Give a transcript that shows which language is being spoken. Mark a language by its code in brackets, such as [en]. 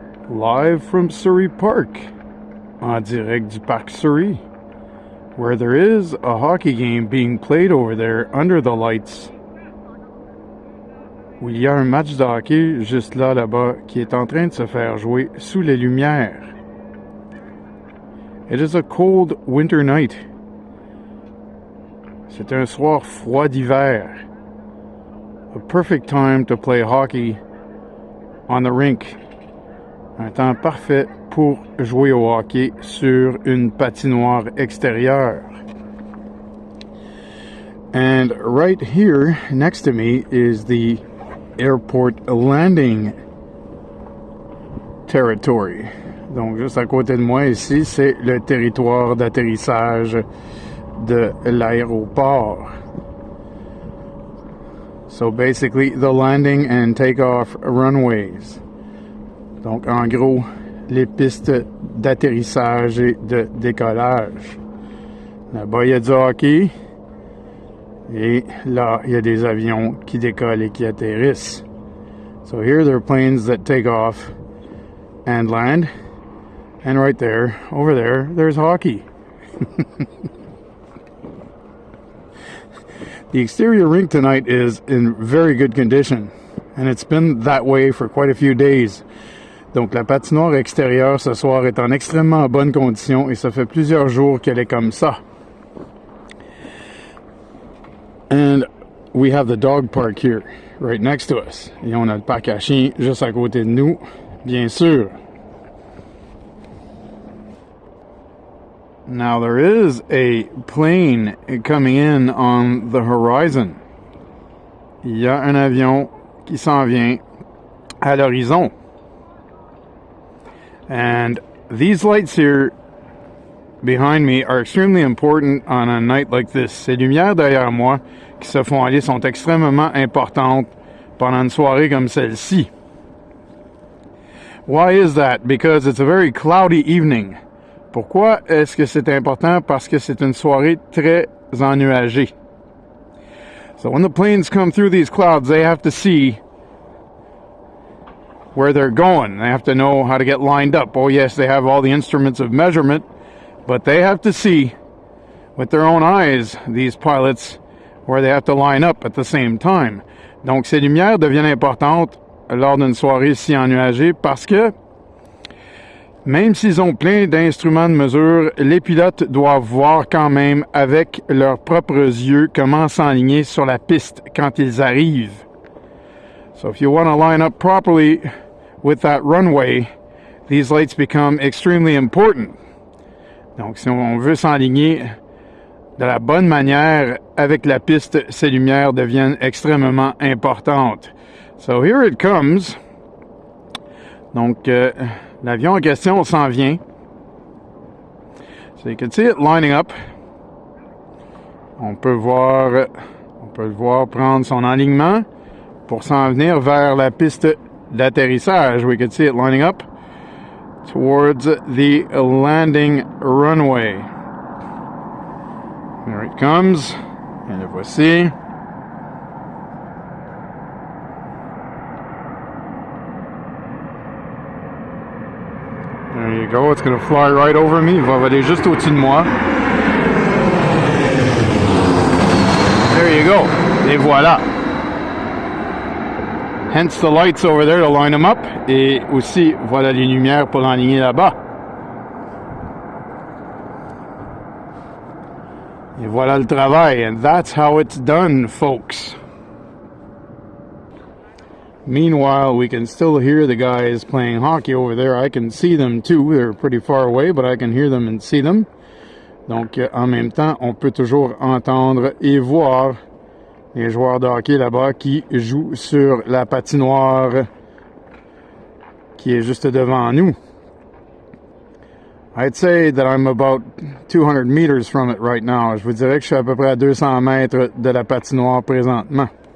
[en] Live from Surrey Parc, [fr] en direct du Parc Surrey, [en] where there is a hockey game being played over there under the lights. [fr] Où il y a un match de hockey juste là-bas qui est en train de se faire jouer sous les lumières. [en] It is a cold winter night. [fr] C'est un soir froid d'hiver. [en] A perfect time to play hockey on the rink. [fr] Un temps parfait pour jouer au hockey sur une patinoire extérieure. [en] And right here next to me is the airport landing territory. [fr] Donc juste à côté de moi ici, c'est le territoire d'atterrissage de l'aéroport. [en] So basically the landing and takeoff runways. [fr] Donc, en gros, les pistes d'atterrissage et de décollage. Là-bas, il y a du hockey. Et là, il y a des avions qui décollent et qui atterrissent. [en] So here, there are planes that take off and land. And right there, over there, there's hockey. The exterior rink tonight is in very good condition. And it's been that way for quite a few days. [fr] Donc, la patinoire extérieure ce soir est en extrêmement bonne condition et ça fait plusieurs jours qu'elle est comme ça. [en] And we have the dog park here, right next to us. [fr] Et on a le parc à chiens juste à côté de nous, bien sûr. [en] Now, there is a plane coming in on the horizon. [fr] Il y a un avion qui s'en vient à l'horizon. [en] And these lights here behind me are extremely important on a night like this. [fr] Ces lumières derrière moi qui se font aller sont extrêmement importantes pendant une soirée comme celle-ci. [en] Why is that? Because it's a very cloudy evening. [fr] Pourquoi est-ce que c'est important? Parce que c'est une soirée très ennuagée. [en] So when the planes come through these clouds, they have to see where they're going. They have to know how to get lined up. Oh yes, they have all the instruments of measurement, but they have to see with their own eyes, these pilots, where they have to line up at the same time. [fr] Donc ces lumières deviennent importantes lors d'une soirée si ennuagée parce que même s'ils ont plein d'instruments de mesure, les pilotes doivent voir quand même avec leurs propres yeux comment s'enligner sur la piste quand ils arrivent. [en] So if you want to line up properly with that runway, these lights become extremely important. [fr] Donc, si on veut s'enligner de la bonne manière avec la piste, ces lumières deviennent extrêmement importantes. [en] So here it comes. [fr] Donc, l'avion en question s'en vient. [en] So you can see it lining up. [fr] On peut le voir prendre son alignement pour s'en venir vers la piste d'atterrissage. [en] We can see it lining up towards the landing runway. There it comes. [fr] Et le voici. [en] There you go. It's going to fly right over me. [fr] Il va voler juste au-dessus de moi. [en] There you go. [fr] Et voilà. [en] Hence the lights over there to line them up. [fr] Et aussi, voilà les lumières pour l'enligner là-bas. Et voilà le travail. [en] And that's how it's done, folks. Meanwhile, we can still hear the guys playing hockey over there. I can see them too. They're pretty far away, but I can hear them and see them. [fr] Donc, en même temps, on peut toujours entendre et voir les joueurs de hockey là-bas qui jouent sur la patinoire qui est juste devant nous. [en] I'd say that I'm about 200 meters from it right now. [fr] Je vous dirais que je suis à peu près à 200 mètres de la patinoire présentement.